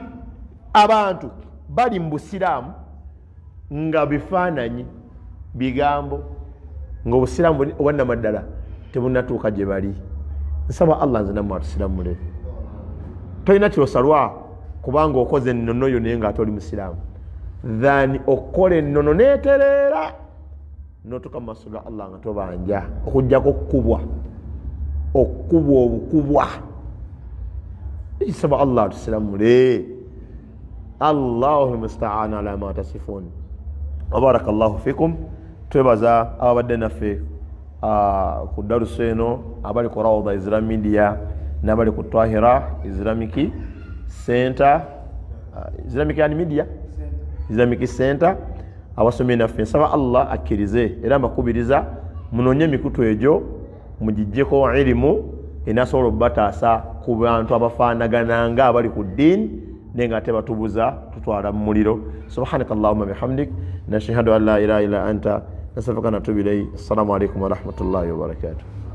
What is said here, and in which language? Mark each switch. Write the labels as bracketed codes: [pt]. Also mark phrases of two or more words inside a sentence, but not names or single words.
[lg] abantu bali mu busiraamu nga bifaananyi bigambo ng'obusiraamu obwannamaddala tebunatuuka gye bali nsaba Allah nze nammwe atusiramule tolina kyosalwa kubanga okoze ennono yo naye ng'ate oli musiraamu than okukola ennono neetereera notuuka mu maaso ga Allah nga tobanja okujjako okubwa obukubwa ekisaba Allah atusiramule [ar] الله المستعان على ما تصفون وبارك الله فيكم [lg] twebaza ababadde naffe ku darusu eno abali ku Rawda Islamic Media n'abali ku Twahira Islamic Center Islamic Media Islamic Center abasomye naffe nsaba Allah akkirize era mbakubiriza munoonye emikutu egyo mugijjeko ilimu enasobola obataasa ku bantu abafaanagananga abali ku ddiini naye nga ate batubuza tutwala mu muliro. [ar] سبحانك اللهم بحمدك نشهد أن لا إله إلا أنت نستغفرك ونتوب إليك. السلام عليكم ورحمة الله وبركاته.